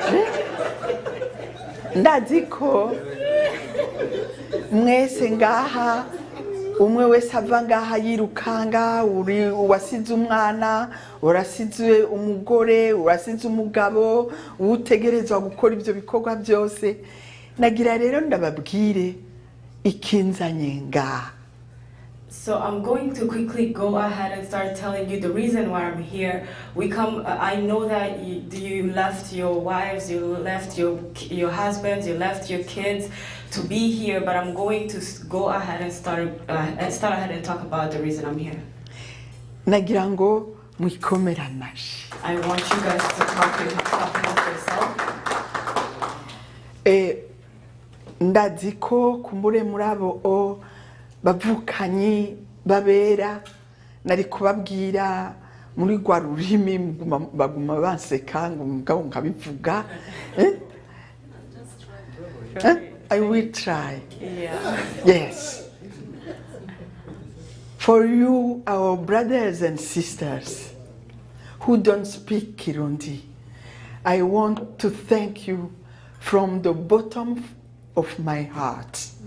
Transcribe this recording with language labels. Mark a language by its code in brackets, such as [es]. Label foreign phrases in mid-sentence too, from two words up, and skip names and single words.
[rn] Ndazi ko mwese ngaha umwe wese ava ngaha yirukanga, uri wasize umwana, urasize umugore, urasize umugabo, utegerezwa gukora ibyo bikorwa byose. Nagira rero ndababwire ikinzanye ngaha. [en] So I'm going to quickly go ahead and start telling you the reason why I'm here. I know that you left your wives, you left your husbands, you left your kids to be here, but I'm going to go ahead and start ahead and talk about the reason I'm here. [rn] Nagira ngo mwikomera amashi. [en] I want you guys to talk about yourself. [rn] Ndazi ko kumbure muri abo bavukanyi babera nari kubabwira muri rwa rurimi baguma banseka ngo mugabo nkabivuga. [en] I will try. Yeah. Yes. For you, our brothers and sisters who don't speak Kirundi, I want to thank you from the bottom of my heart.